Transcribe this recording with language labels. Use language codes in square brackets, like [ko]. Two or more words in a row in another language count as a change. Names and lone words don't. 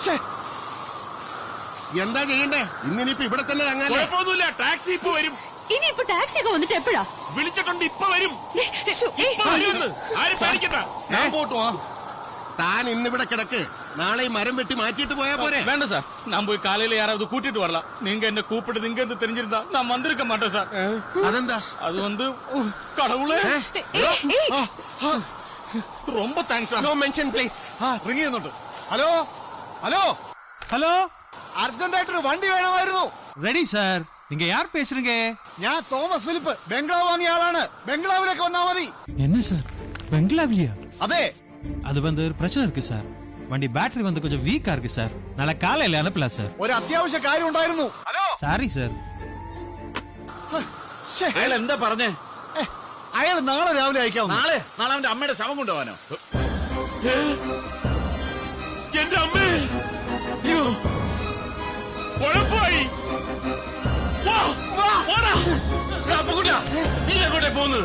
[ml] നശിച്ച കാറ്റ്. എന്താ ചെയ്യണ്ടേ? ഇന്നിനിപ്പോ ഇവിടെ തന്നെ തങ്ങാല്ലേ? കുഴപ്പമൊന്നുമില്ല, ടാക്സി ഇപ്പൊ വരും. ഇനിയിപ്പോ ടാക്സി ഒക്കെ വന്നിട്ട് എപ്പോഴാ? വിളിച്ചിട്ടുണ്ട്, ഇപ്പൊ വരും. ആരും പേടിക്കണ്ട. ഞാൻ പോട്ടുവാ. താൻ ഇന്നിവിടെ കിടക്ക്, നാളെ ഈ മരം വെട്ടി മാറ്റിയിട്ട് പോയാ പോരെ? [ta] வேண்டாம் சார், நான் போய் காலையில யாராவது கூட்டிட்டு வரலாம். நீங்க என்ன கூப்பிட்டு இங்க இருந்து தெரிஞ்சிருந்தா நான் வந்திருக்க மாட்டேன் சார். [ml] അതെന്താ? [ta] அது வந்து கடவுளே, ரொம்ப [en] thanks sir. no mention please. [ml] റിങ് ചെയ്യുന്നുണ്ട്. [en] hello hello [ta] ஹலோ, [ml] അർജന്റായിട്ടൊരു വണ്ടി വേണമായിരുന്നു. [ta] ரெடி சார். நீங்க யார் பேசுறீங்க? [ml] ഞാൻ തോമസ് ഫിലിപ്പ്, ബംഗ്ലാവ് വാങ്ങിയ ആളാണ്. ബംഗ്ലാവിലേക്ക് വന്നാ മതി. [ta] என்ன சார், பெங்களாவிலியா? [ml] അതെ, [ta] அது வந்து ஒரு பிரச்சனை இருக்கு சார். வண்டி பேட்டரி வந்து கொஞ்சம் வீக்கா இருக்கு சார். நாளை காலையில அனுப்பலாம் சார். [ml] ഒരു അത്യാവശ്യ കാര്യം ഉണ്ടായിരുന്നു. [en] sorry sir. [ml] അയാൾ എന്താ പറഞ്ഞേ? അയാൾ നാളെ രാവിലെ അയക്കാം. നാളെ അവന്റെ അമ്മയുടെ ശവം കൊണ്ടുപോകാനോ? എന്റെ അമ്മേ, കുഴപ്പമായി. നീ എങ്ങോട്ടേ പോകുന്നത്?